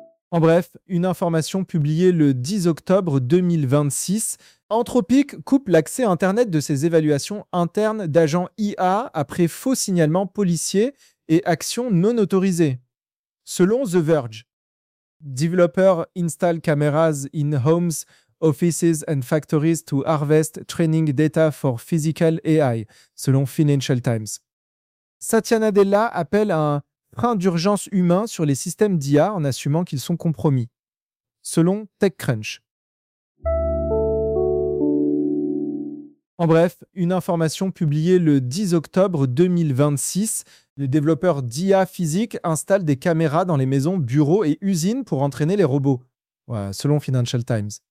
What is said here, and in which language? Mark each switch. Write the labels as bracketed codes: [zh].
[fr] En bref, une information publiée le 10 octobre 2026, Anthropic coupe l'accès internet de ses évaluations internes d'agents IA après faux signalement policier et actions non autorisées, selon The Verge. [en] Developers install cameras in homes, offices and factories to harvest training data for physical AI, selon Financial Times. [fr] Satya Nadella appelle à un frein d'urgence humain sur les systèmes d'IA en assumant qu'ils sont compromis, selon TechCrunch. En bref, une information publiée le 10 octobre 2026, les développeurs d'IA physique installent des caméras dans les maisons, bureaux et usines pour entraîner les robots, ouais, selon Financial Times.